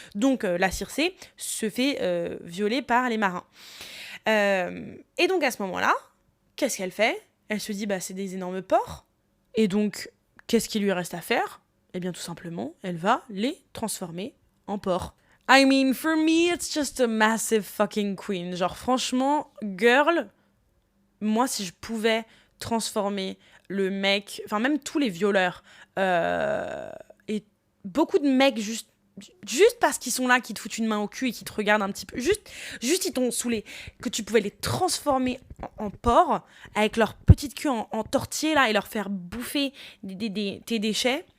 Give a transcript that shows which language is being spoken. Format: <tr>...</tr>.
<fr>Donc la Circé se fait violer par les marins. Et donc à ce moment-là, qu'est-ce qu'elle fait ? Elle se dit, c'est des énormes porcs. Et donc, qu'est-ce qu'il lui reste à faire ? Eh bien tout simplement, elle va les transformer en porcs.</fr> <en>I mean, for me, it's just a massive fucking queen.</en> <fr>Genre franchement, girl, moi si je pouvais transformer le mec, enfin même tous les violeurs, et beaucoup de mecs juste parce qu'ils sont là, qui te foutent une main au cul et qui te regardent un petit peu, juste ils t'ont saoulé, que tu pouvais les transformer en porc avec leur petite queue en tortillé là et leur faire bouffer tes déchets.</fr>